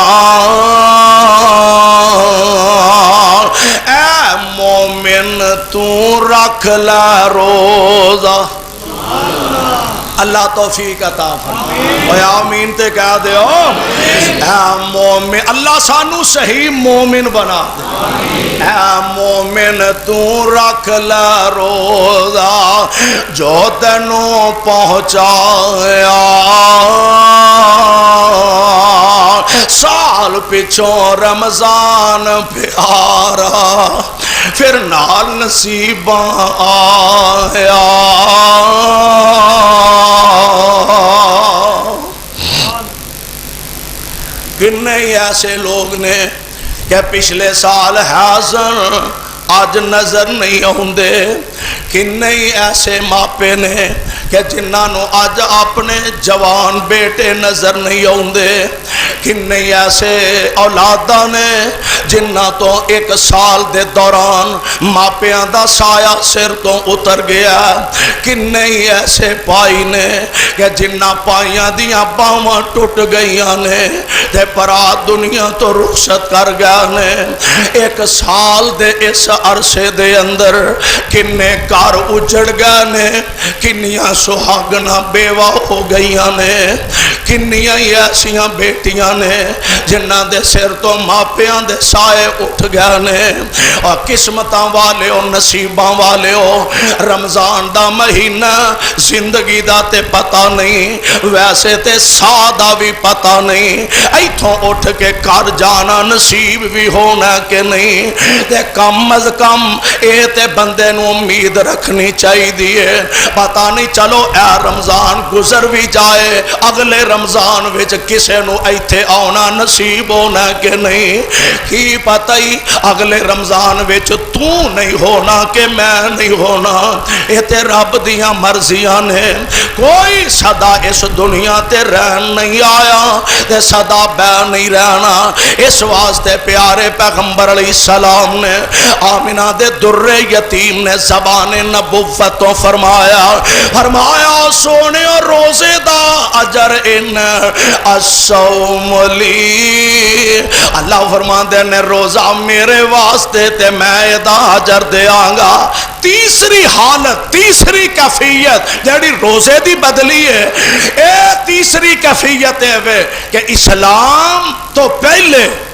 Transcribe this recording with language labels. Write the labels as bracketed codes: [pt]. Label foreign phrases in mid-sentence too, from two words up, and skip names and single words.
[pa] اے مومن تو رکھ لا روزہ اللہ توفیق عطا فرمائے اے آمین تے کہہ دے اے مومن اللہ سانو صحیح مومن بنا دے اے مومن تو رکھ لے روزہ جو تینوں پہنچایا سال پچھوں رمضان پیارا پھر نال نصیباں آیا کنے ایسے لوگ نے کہ پچھلے سال حاضر آج نظر نہیں آندے کنے ایسے ماپے نے کہ جنہاں آج اپنے جوان بیٹے نظر نہیں آندے کنے ایسے اولاداں نے جنہاں تو ایک سال دے دوران ماپیاں دا سایہ سر تو اتر گیا کنے ایسے پائی نے کہ جنہاں پائیاں دیاں باواں ٹوٹ گئیاں نے تے پرا دنیا تو رخصت کر گیا نے ایک سال دے اس عرصے دے اندر کنے کار اجڑ گئے نے کنیاں سہاگنا بیوہ ہو گئیاں نے کنیاں ایسیاں بیٹیاں نے جنہاں دے سر تو ماپیاں دے سائے اٹھ گئے نے اور قسمتاں والے ہو نصیباں والے ہو رمضان دا مہینہ زندگی دا تے پتہ نہیں ویسے تے سادہ بھی پتہ نہیں ایتھوں اٹھ کے کر جانا نصیب بھی ہونا کہ نہیں تے کم از کم اے تے بندے نو امید رکھنی چاہی دیئے پتہ نہیں چلو اے رمضان گزر بھی جائے اگلے رمضان وچ کسے نو ایتھے آنا نصیب ہونا کہ نہیں کی پتہ ہی اگلے رمضان وچ تو نہیں ہونا کہ میں نہیں ہونا اے تے رب دیاں مرضیاں نے کوئی صدا اس دنیا تے رہن نہیں آیا تے صدا بے نہیں رہنا اس واسطے پیارے پیغمبر [ar] علیہ السلام [pa] نے آمینہ دے در یتیم نے زبان نبوتوں فرمایا سونے اور روزے دا اجر [ar] ان الصوم لی اللہ [pa] فرما دے نے روزہ میرے واسطے تے میں دا اجر دے آنگا تیسری حالت تیسری کیفیت جڑی روزے دی بدلی ہے اے تیسری کیفیت ہے کہ اسلام تو پہلے